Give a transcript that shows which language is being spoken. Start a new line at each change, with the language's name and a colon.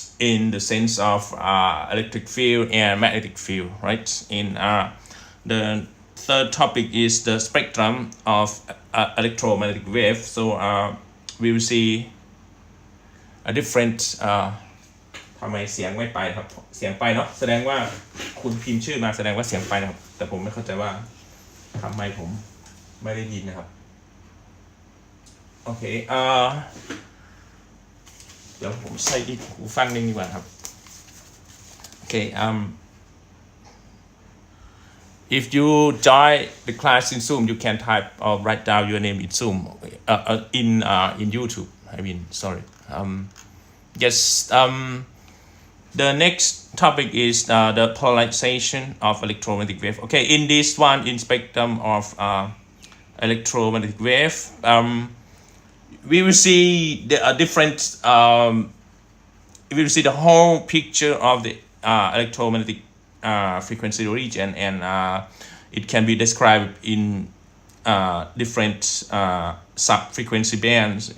English: in the sense of electric field and magnetic field, right? In the third topic is the spectrum of electromagnetic wave. So we will see a different
Thai: ทำไมเสียงไม่ไปครับเสียงไปเนาะแสดงว่าคุณพิมพ์ชื่อมาแสดงว่าเสียงไปนะครับแต่ผมไม่เข้าใจว่าทำไมผมไม่ได้ยินนะครับโอเค เดี๋ยวผมใส่อีกหูฟังนึงดีกว่าครับโอเค
English: if you join the class in Zoom you can type or write down your name in Zoom in YouTube I mean sorry yes the next topic is the polarization of electromagnetic wave. Okay, in this one, in spectrum of electromagnetic wave, we will see the different. We will see the whole picture of the electromagnetic frequency region, and it can be described in different sub-frequency bands.